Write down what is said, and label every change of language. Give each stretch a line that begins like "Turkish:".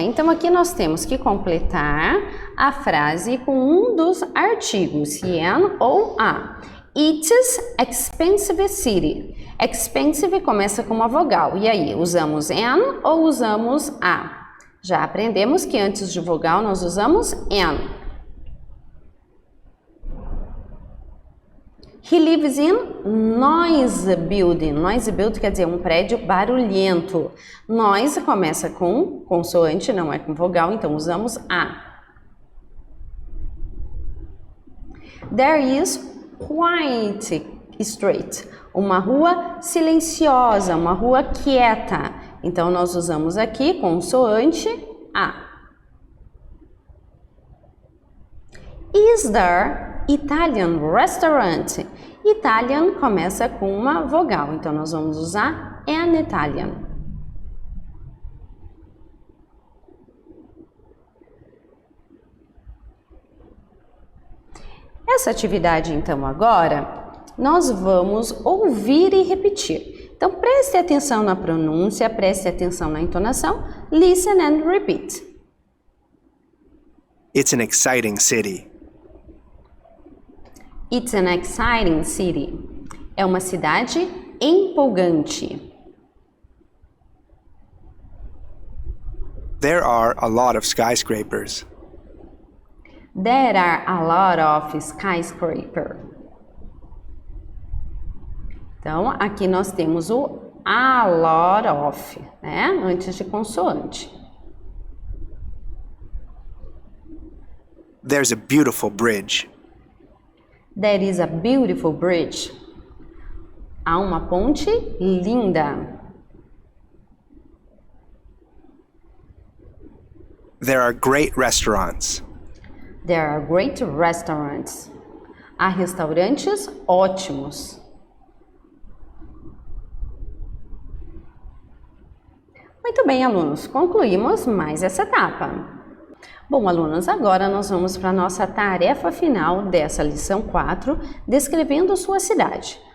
Portuguese: Então, aqui nós temos que completar a frase com um dos artigos, se an ou a.
English: It's expensive city.
Portuguese: Expensive começa com uma vogal. E aí, usamos an ou usamos a? Já aprendemos que antes de vogal nós usamos an.
English: He lives in noise building.
Portuguese: Noise building quer dizer um prédio barulhento. Noise começa com consoante, não é com vogal, então usamos a.
English: There is quiet street.
Portuguese: Uma rua silenciosa, uma rua quieta. Então, nós usamos aqui consoante a.
English: Is there Italian restaurant?
Portuguese: Italian começa com uma vogal, então nós vamos usar an Italian. Essa atividade, então, agora, nós vamos ouvir e repetir. Então, preste atenção na pronúncia, preste atenção na entonação.
English: Listen and repeat. It's an exciting city. It's an exciting city.
Portuguese: É uma cidade empolgante.
English: There are a lot of skyscrapers. There are a lot of skyscrapers.
Portuguese: Então, aqui nós temos o a lot of, né? Antes de consoante.
English: There's a beautiful bridge. There is a beautiful bridge.
Portuguese: Há uma ponte linda.
English: There are great restaurants. There are great restaurants.
Portuguese: Há restaurantes ótimos. Muito bem, alunos, concluímos mais essa etapa. Bom, alunos, agora nós vamos para a nossa tarefa final dessa lição 4, descrevendo sua cidade.